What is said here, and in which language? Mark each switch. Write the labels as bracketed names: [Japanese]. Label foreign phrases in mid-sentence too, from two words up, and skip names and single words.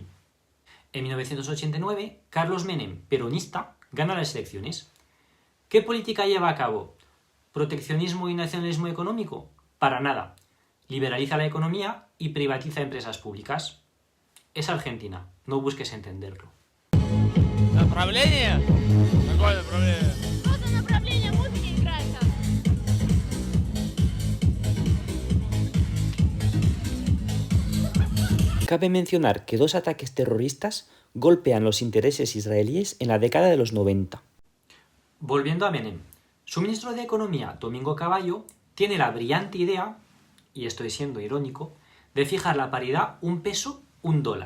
[Spanish] En 1989, Carlos Menem, peronista, gana las elecciones. ¿Qué política lleva a cabo? ¿Proteccionismo y nacionalismo económico? Para nada. Liberaliza la economía y privatiza empresas públicas. Es Argentina, no busques entenderlo. [Russian] ¿Направление? Какое направление? Просто направление музыки играется. [Spanish] Cabe mencionar que 2 ataques terroristas golpean los intereses israelíes en la década de los 90. Volviendo a Menem, su ministro de Economía, Domingo Cavallo, tiene la brillante idea, y estoy siendo irónico, de fijar la paridad $1 peso, $1.